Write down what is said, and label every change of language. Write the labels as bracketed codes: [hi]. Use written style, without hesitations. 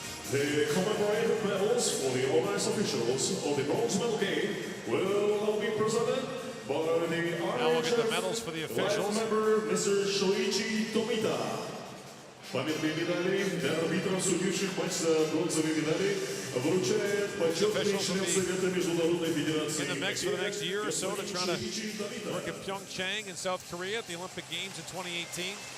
[en] The commemorative medals for the honors officials of the bronze medal game will now be presented by the Now we'll get the medals for the officials. member, Mr. Shoichi Tomita. [ru] Памятные медали для арбитров, судивших матч за бронзовые медали, вручает почетный член Совета Международной Федерации. [en] In the mix for the next year or so to try to work at Pyeongchang in South Korea at the Olympic Games in 2018.